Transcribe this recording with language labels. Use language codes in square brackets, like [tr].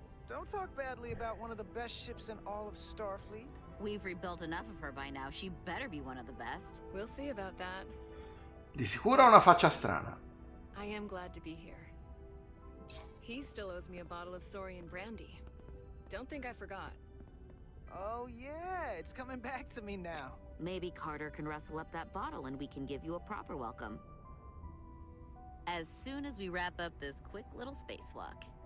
[en] Don't talk badly about one of the best ships in all of Starfleet. We've rebuilt enough of her by now. She better be one of the best. We'll see about that. [it] Di sicuro ha una faccia strana. [en] I am glad to be here. He still owes me a bottle of Saurian brandy. Don't think I forgot. Oh yeah, it's coming back to me now. Maybe Carter can rustle up that bottle and we can give you a proper welcome. As soon as we wrap up this quick little spacewalk.